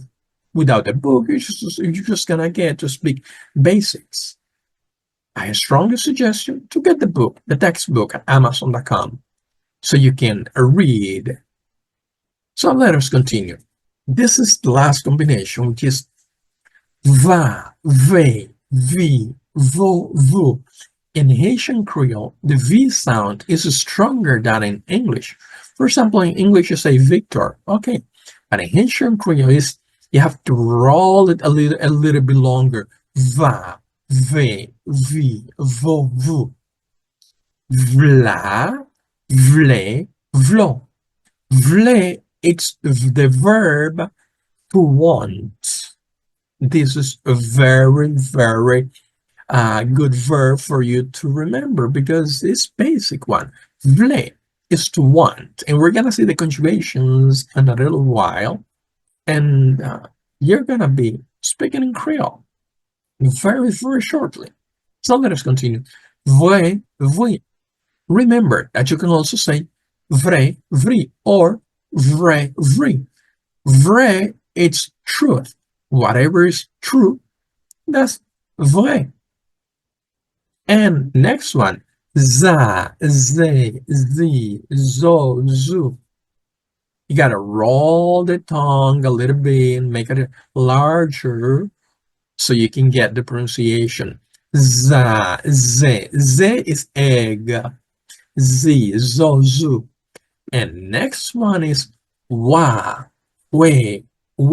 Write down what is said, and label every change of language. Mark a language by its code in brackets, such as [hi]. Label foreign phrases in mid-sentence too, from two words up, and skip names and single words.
[en] Without the book, you're just gonna get to speak basics. I strongly suggest you to get the book, the textbook at Amazon.com, so you can read. So let us continue. This is the last combination, which is [ht] va, ve, vi, vo, vu. [en] In Haitian Creole, the V sound is stronger than in English. For example, in English, you say Victor, okay, but in Haitian Creole, you have to roll it a little bit longer. [ht] Va, ve, vi, vo, vu. Vla, vle, vlo. [en] Vle, it's the verb to want. This is a very, very good verb for you to remember because it's basic one. Vle is to want, and we're gonna see the conjugations in a little while, and you're gonna be speaking in Creole very, very shortly. So let us continue. [ht] Vrai, vrai. [en] Remember that you can also say [ht] vrai, vrai, [en] or [ht] vrai, vrai. Vrai, [en] it's truth. Whatever is true, that's vrai. And next one, [ht] za, ze, zi, zo, zu. [en] You gotta roll the tongue a little bit and make it larger so you can get the pronunciation. [ht] Za, ze. [en] Ze is egg. [ht] Z, zo, zu. [en] And next one is [ht] wa, we, wo, wo.